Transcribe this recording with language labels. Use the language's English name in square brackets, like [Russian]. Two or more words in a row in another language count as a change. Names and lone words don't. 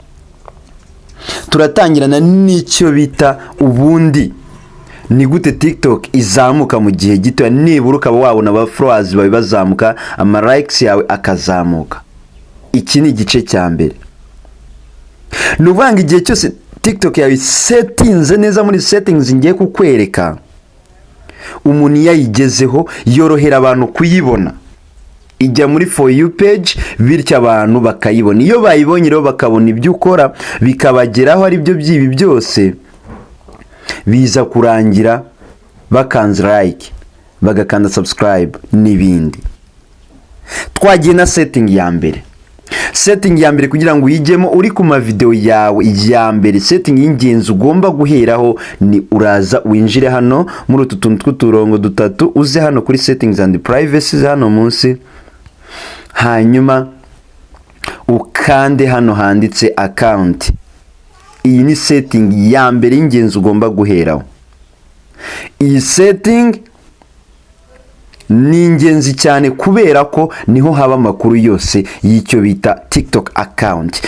[Kinyarwanda] Turatangirana n'icyo bita ubundi ni gute TikTok izamuka mu gihe gito, nibura ukaba wabona followers bawe bazamuka, ama likes yawe akazamuka. Iki ni igice cya mbere. Nuvanga igihe cyose TikTok yawe settinze neza muri settings ngiye kukwereka, umuntu yayigezeho yorohera abantu kuyibona. Ijya muri [English] for you page [Kinyarwanda] bityo abantu bakayibona. Iyo bayibonye rero bakabona ibyo ukora bikabageraho ari byo byibi byose, biza kurangira bakanze like, bagakanda subscribe n'ibindi. Twagiye na setting ya mbere. Setting ya mbere kugira ngo uyigemo uri ku ma video yawe ya mbere, setting y'ingenzi ugomba guheraho ni uraza winjire hano muri utu tuntu tw'uturongo dutatu, uze hano kuri [English] settings and privacy [Kinyarwanda] hano munsi, hanyuma ukande hano handitse account. Iyi ni setting ya mbere y'ingenzi ugomba guheraho. Iyi setting ni ingenzi cyane kubera ko niho haba amakuru yose y'icyo bita TikTok account.